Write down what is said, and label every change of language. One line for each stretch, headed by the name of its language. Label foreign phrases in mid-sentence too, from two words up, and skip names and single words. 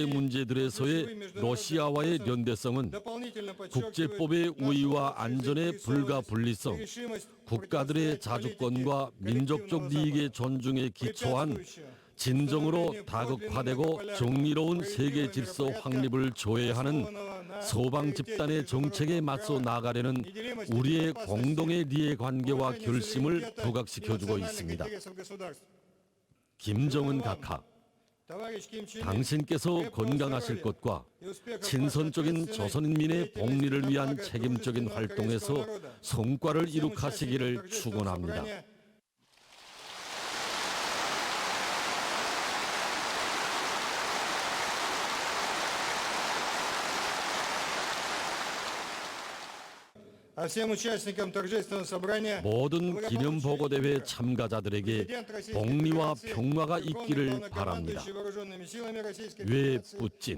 Korean: 문제들에서의 러시아와의 연대성은 국제법의 우위와 안전의 불가분리성, 국가들의 자주권과 민족적 이익의 존중에 기초한 진정으로 다극화되고 정의로운 세계 질서 확립을 조회하는 서방 집단의 정책에 맞서 나가려는 우리의 공동의 이해관계와 결심을 부각시켜주고 있습니다. 김정은 각하, 당신께서 건강하실 것과 친선적인 조선인민의 복리를 위한 책임적인 활동에서 성과를 이룩하시기를 축원합니다.
Russian: А всем участникам торжественного собрания
Korean: 모든 기념보고대회 참가자들에게 복리와 평화가 있기를 바랍니다. 외 뿌찐.